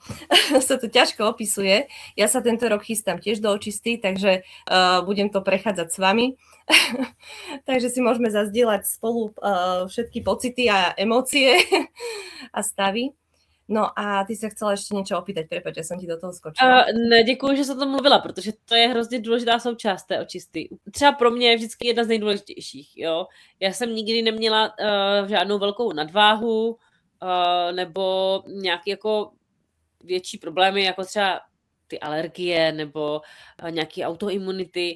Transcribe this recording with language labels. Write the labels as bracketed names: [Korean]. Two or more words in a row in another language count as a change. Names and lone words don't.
[Slovak] Sa to ťažko opisuje. Ja sa tento rok chystám tiež do očisty, takže budem to prechádzať s vami. Takže si môžeme zazdieľať spolu všetky pocity a emócie a stavy. No a ty sa chcela [Czech] ještě něco [Slovak] opýtať, prepáč, [Czech] já jsem ti do toho skočila. Ne, děkuji, že jsi o tom mluvila, protože to je hrozně důležitá součást té očisty. Třeba pro mě je vždycky jedna z nejdůležitějších, jo. Já jsem nikdy neměla žádnou velkou nadváhu nebo nějaký jako větší problémy, jako třeba ty alergie nebo nějaké autoimunity.